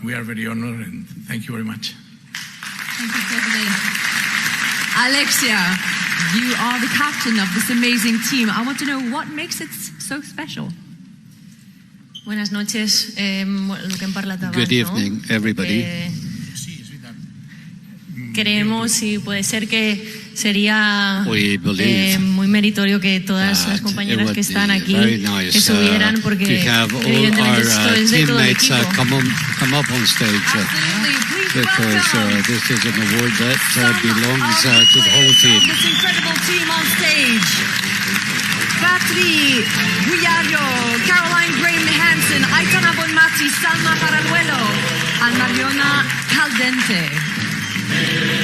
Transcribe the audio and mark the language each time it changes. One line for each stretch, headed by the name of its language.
English: We are very honored, and thank you very much. Thank you, President. Alexia, you are the captain of this amazing team. I want to know what makes it so special.
Spanish: Buenas noches,
Catalan: lo que hem parlat abans,
English: Good evening, everybody.
Spanish: Creemos y puede ser que sería muy meritorio que todas las compañeras que están aquí estuvieran, porque evidentemente esto es de todo el equipo.
English: Come up on stage because this is an award that belongs to the whole team. This incredible team on stage. Patri Guillario, Caroline Graham Hansen, Aitana Bonmati, Salma Paraluelo, and Mariona Caldente.